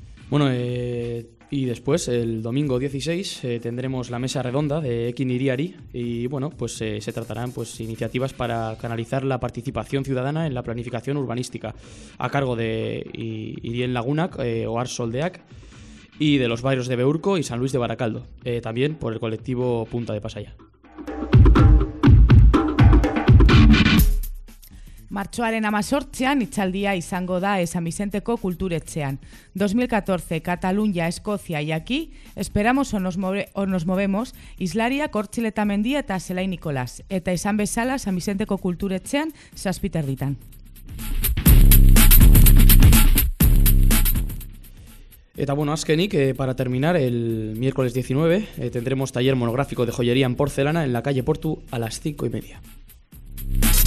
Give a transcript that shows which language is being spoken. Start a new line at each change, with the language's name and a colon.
Spanish: Bueno, y después, el domingo 16, tendremos la mesa redonda de Ekin Hiriari y bueno, pues se tratarán pues iniciativas para canalizar la participación ciudadana en la planificación urbanística a cargo de Irien Lagunak, Oar Soldeak y de los barrios de Beurco y San Luis de Baracaldo, también por el colectivo Punta de Pasaya.
Basque: Martxoaren 18an itzaldia izango da San Vicenteko kulturetxean.
Spanish: 2014, Cataluña, Escocia y aquí, esperamos o nos movemos, Islaria, Kortxile eta Mendia eta Zelai Nikolas.
Basque: Eta izan bezala San Vicenteko kulturetxean 7:30. Eta bueno, azkenik,
Spanish: para terminar, el miércoles 19 tendremos taller monográfico de joyería en porcelana en la calle Portu a las 5:30.